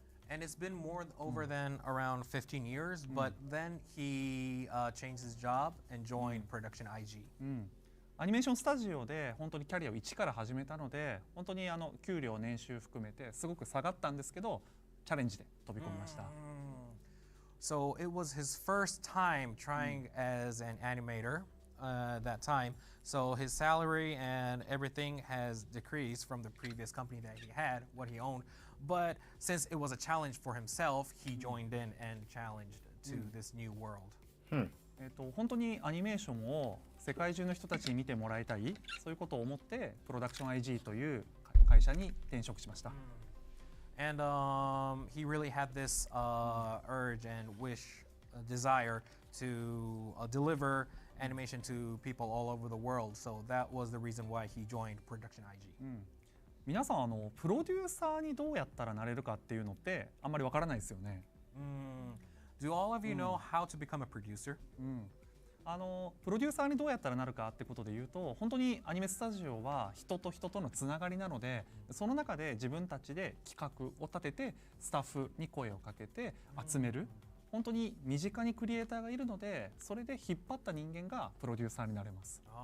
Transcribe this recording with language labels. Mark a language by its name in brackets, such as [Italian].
[English] And it's been over than around 15 years, but then he changed his job and joined Production IG. [Japanese] アニメーションスタジオで本当にキャリアを一から始めたので、本当に給料年収含めてすごく下がったんですけど、チャレンジで飛び込みました。 [English] So it was his first time trying as an animator that time. So his salary and everything has decreased from the previous company that he had, what he owned. But since it was a challenge for himself, he joined in and challenged to this new world. [Japanese] 本当にアニメーションを世界中の人たちに見てもらいたい、そういうことを思ってプロダクション IG という会社に転職しました。 [English] And he really had this urge and wish, desire to deliver animation to people all over the world. So that was the reason why he joined Production IG. [Japanese] 皆さんプロデューサーにどうやったらなれるかっていうのってあんまりわからないですよね。 [English] Do all of you know how to become a producer? [Japanese] プロデューサーにどうやったらなるかってことで言うと、本当にアニメスタジオは人と人とのつながりなので、その中で自分たちで企画を立ててスタッフに声をかけて集める、本当に身近にクリエイターがいるので、それで引っ張った人間がプロデューサーになれます。